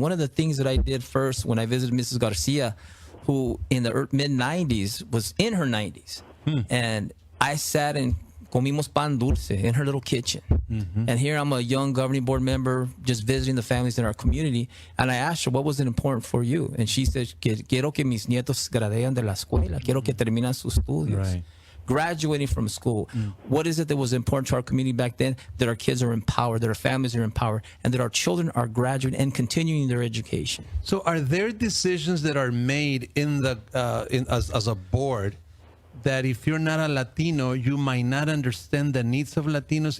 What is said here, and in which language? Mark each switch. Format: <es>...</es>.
<en>One of the things that I did first when I visited Mrs. Garcia, who in the mid-90s was in her 90s, and I sat and</en> <es>comimos pan dulce</es> <en>in her little kitchen. And here I'm a young governing board member just visiting the families in our community, and I asked her, what was it important for you?</en> <es>And she said, quiero que mis nietos gradeen de la escuela, quiero que terminan sus estudios.</es> <en>Right. Graduating from school. What is it that was important to our community back then? That our kids are empowered, that our families are empowered, and that our children are graduating and continuing their education. So are there decisions that are made in the as a board that if you're not a Latino, you might not understand the needs of Latinos?</en>